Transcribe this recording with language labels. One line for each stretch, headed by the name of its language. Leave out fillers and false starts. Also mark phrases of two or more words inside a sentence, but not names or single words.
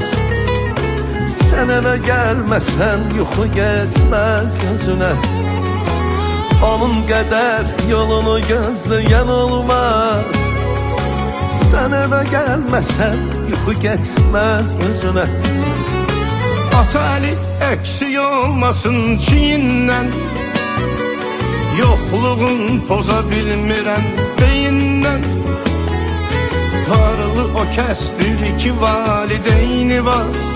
Turkish: Sen eve gelmesen yuxu geçmez gözüne. Onun kadar yolunu gözleyen olmaz. Sen eve gelmesen yuxu geçmez gözüne.
Azerbaijani: Ata əli əksik olmasın çiyindən. Yoxluğun poza bilmirəm beyindən. Varlı o kəsdir ki valideyni var.